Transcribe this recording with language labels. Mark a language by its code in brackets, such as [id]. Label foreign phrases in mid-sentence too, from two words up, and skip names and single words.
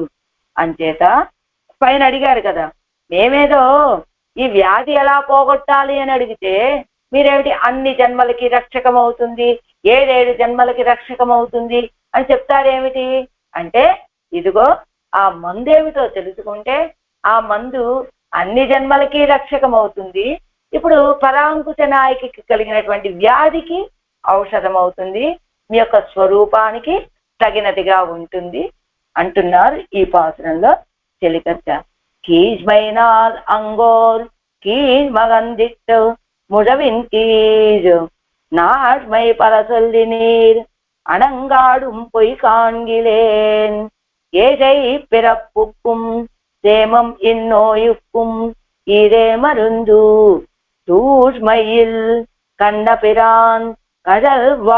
[te] అంచేత పైన అడిగారు కదా మేమేదో ఈ వ్యాధి ఎలా పోగొట్టాలి అని అడిగితే మీరేమిటి అన్ని జన్మలకి రక్షకమవుతుంది 7 జన్మలకి రక్షకమవుతుంది అని చెప్తారేమిటి అంటే ఇదిగో ఆ మందు ఏమిటో తెలుసుకుంటే ఆ మందు అన్ని జన్మలకి రక్షకమవుతుంది. ఇప్పుడు పరాంకుశ నాయకి కలిగినటువంటి వ్యాధికి ఔషధం అవుతుంది, మీ యొక్క స్వరూపానికి తగినదిగా ఉంటుంది అంటున్నారు ఈ పాసురంలో చెలికచ్చ. [ta] கீழ்மைனால் அங்கோர் கீழ் மகந்திட்டு முழவின் கீழ் நாழ்மை பல சொல்லி நீர் அணங்காடும் பொய் காண்கிலேன் ஏழை பிறப்புக்கும் சேமம் இந்நோயுக்கும் இதே மருந்து தூஷ்மையில் கண்ணபிரான் கடல்